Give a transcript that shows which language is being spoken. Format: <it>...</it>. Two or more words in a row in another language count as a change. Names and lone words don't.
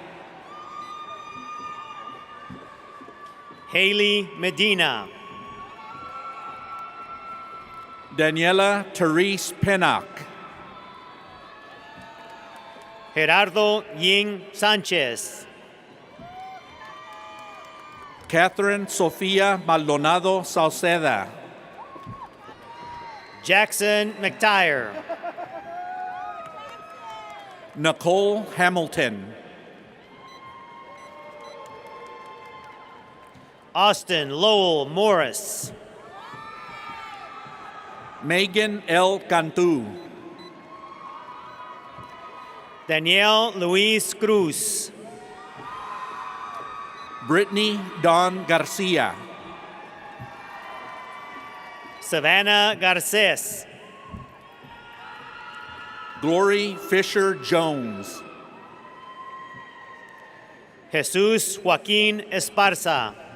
<en>Haley Medina. Daniela Therese Pennock. Gerardo Ying Sanchez. Catherine Sofia Maldonado Sauceda. Jackson McTire. Nicole Hamilton. Austin Lowell Morris. Megan L. Cantu. Danielle Luis Cruz. Brittany Dawn Garcia. Savannah Garces. Glory Fisher Jones. Jesus Joaquin Esparza.</en>